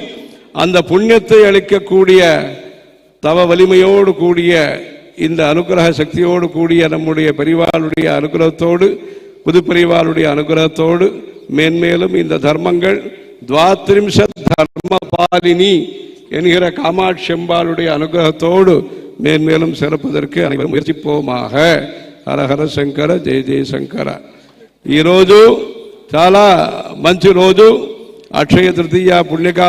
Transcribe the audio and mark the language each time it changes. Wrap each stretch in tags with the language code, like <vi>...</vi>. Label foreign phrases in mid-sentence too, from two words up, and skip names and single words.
<ta>அந்த புண்ணியத்தை அளிக்கக்கூடிய தவ வலிமையோடு கூடிய இந்த அனுகிரக சக்தியோடு கூடிய நம்முடைய பெரிவாளுடைய அனுகிரகத்தோடு, புது பெரிவாளுடைய அனுகிரகத்தோடு மேன்மேலும் இந்த தர்மங்கள் துவாத்ரிம்சத் தர்ம பாலினி என்கிற காமாட்சி அம்பாளுடைய அனுகிரகத்தோடு மேன்மேலும் சிறப்பதற்கு அனைவரும் முயற்சிப்போமாக.</ta> <te>హరహర శంకర, జయ జయ శంకర. ఈరోజు చాలా మంచి రోజు, అక్షయ తృతీయ పుణ్యకాలం.</te>